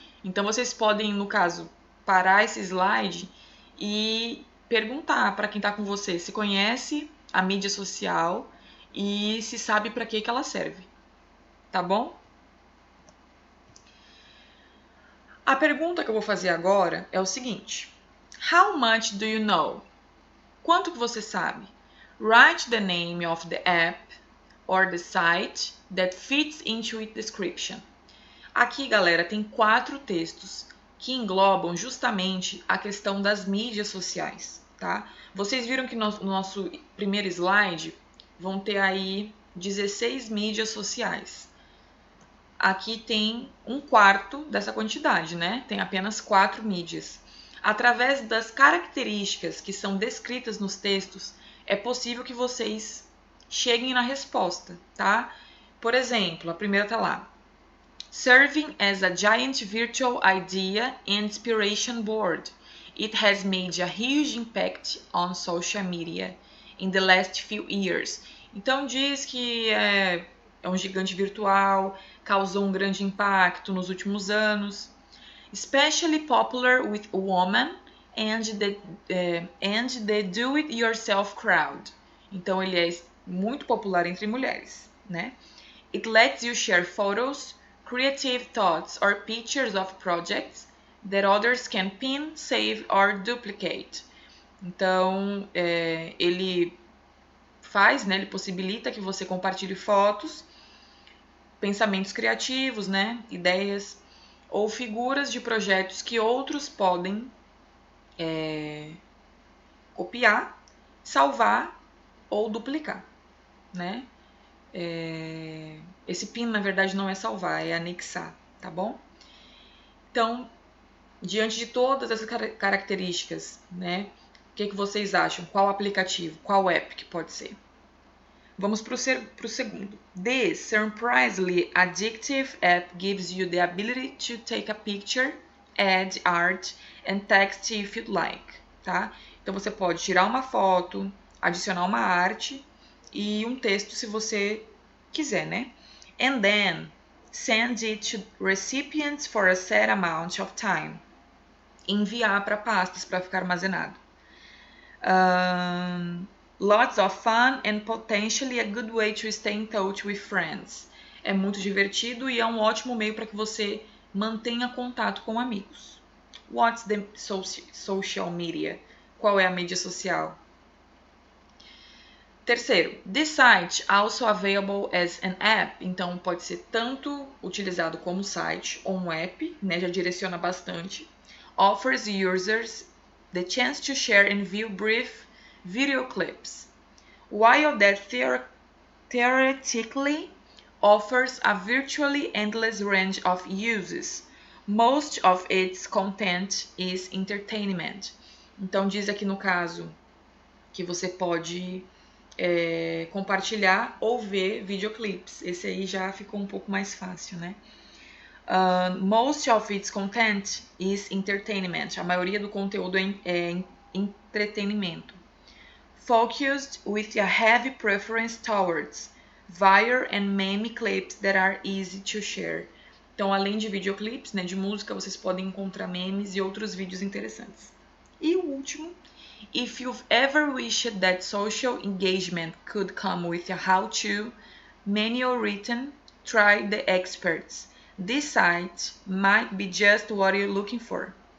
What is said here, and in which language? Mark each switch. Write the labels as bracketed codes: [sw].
[pt] Então vocês podem, no caso, parar esse slide e perguntar para quem está com você se conhece a mídia social e se sabe para que ela serve, tá bom? A pergunta que eu vou fazer agora é o seguinte: [en] How much do you know? [pt] Quanto que você sabe? [en] Write the name of the app or the site that fits into its description. [pt] Aqui, galera, tem 4 textos que englobam justamente a questão das mídias sociais, tá? Vocês viram que no nosso primeiro slide vão ter aí 16 mídias sociais. Aqui tem 1/4 dessa quantidade, né? Tem apenas 4 mídias. Através das características que são descritas nos textos, é possível que vocês cheguem na resposta, tá? Por exemplo, a primeira tá lá. [en] Serving as a giant virtual idea and inspiration board, it has made a huge impact on social media in the last few years. [pt] Então diz que é um gigante virtual, causou um grande impacto nos últimos anos, [en] especially popular with women and the do-it-yourself crowd. [pt] Então ele é muito popular entre mulheres, né? [en] It lets you share photos, creative thoughts or pictures of projects that others can pin, save or duplicate. [pt] Então, ele faz, né, ele possibilita que você compartilhe fotos, pensamentos criativos, né, ideias ou figuras de projetos que outros podem copiar, salvar ou duplicar, né? Esse pin, na verdade, não é salvar, é anexar, tá bom? Então, diante de todas essas características, né? O que vocês acham? Qual aplicativo, qual app que pode ser? Vamos para o segundo. [en] This surprisingly addictive app gives you the ability to take a picture, add art and text if you'd like, tá? [pt] Então você pode tirar uma foto, adicionar uma arte e um texto se você quiser, né? [en] And then send it to recipients for a set amount of time. [pt] Enviar para pastas para ficar armazenado. [en] Lots of fun and potentially a good way to stay in touch with friends. [pt] É muito divertido e é um ótimo meio para que você mantenha contato com amigos. [en] What's the social media? [pt] Qual é a mídia social? [en] Terceiro, this site also available as an app. [pt] Então pode ser tanto utilizado como site ou um app, né? Já direciona bastante. [en] Offers users the chance to share and view brief video clips, while that theoretically offers a virtually endless range of uses. Most of its content is entertainment. [pt] Então diz aqui no caso que você pode compartilhar ou ver videoclips. Esse aí já ficou um pouco mais fácil, né? [en] Most of its content is entertainment. [pt] A maioria do conteúdo é entretenimento. [en] Focused with a heavy preference towards viral and meme clips that are easy to share. [pt] Então, além de videoclips, né, de música, vocês podem encontrar memes e outros vídeos interessantes. E o último, [en] if you've ever wished that social engagement could come with a how-to, manual written, try the experts. This site might be just what you're looking for.